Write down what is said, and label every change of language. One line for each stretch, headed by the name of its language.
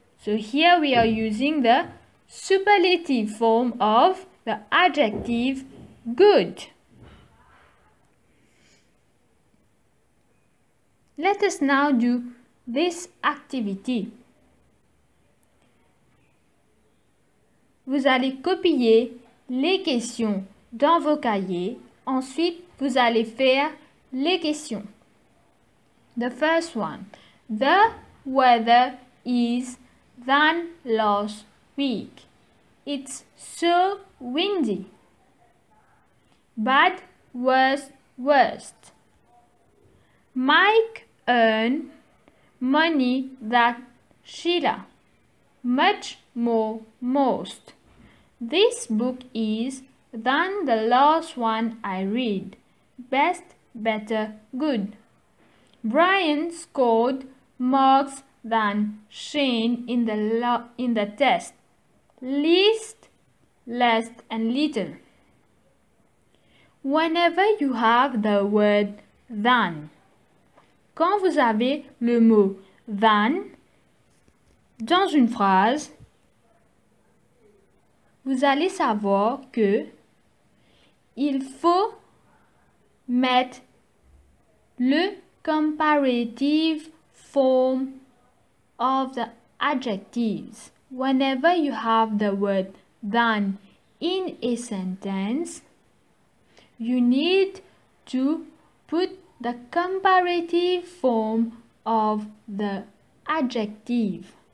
English: So here we are using the superlative form of the adjective good. Let us now do this activity.
French: Vous allez copier les questions dans vos cahiers. Ensuite, vous allez faire les questions.
English: The first one. The weather is than last week. It's so windy. Bad, worse, worst. Mike earned money than Sheila. Much more, most. This book is than the last one I read. Best, better, good. Brian scored marks than Shane in the test. Least, less, and little. Whenever you have the word than,
French: quand vous avez le mot than dans une phrase, vous allez savoir que il faut mettre le
English: comparative form of the adjectives. Whenever you have the word than in a sentence, you need to put the comparative form of the adjective.